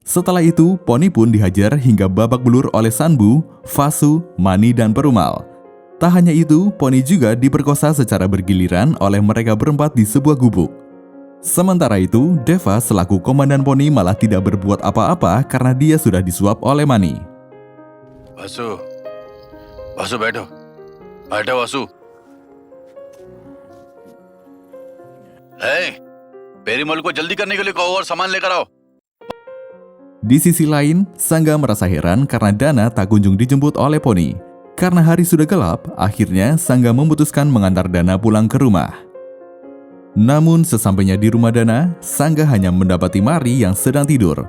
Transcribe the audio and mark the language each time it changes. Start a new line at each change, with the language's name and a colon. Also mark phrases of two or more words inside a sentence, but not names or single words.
Indonesian: Setelah itu, Poni pun dihajar hingga babak belur oleh Sanbu, Fasu, Mani, dan Perumal. Tak hanya itu, Poni juga diperkosa secara bergiliran oleh mereka berempat di sebuah gubuk. Sementara itu, Deva selaku komandan Poni malah tidak berbuat apa-apa karena dia sudah disuap oleh Mani.
Hindi: वासु वासु बैठो बैठो वासु पेरीमल को जल्दी करने के लिए कहो और सामान लेकर आओ.
Indonesian: Di sisi lain, Sangga merasa heran karena Dana tak kunjung dijemput oleh Poni. Karena hari sudah gelap, akhirnya Sangga memutuskan mengantar Dana pulang ke rumah. Namun sesampainya di rumah Dana, Sangga hanya mendapati Mari yang sedang tidur.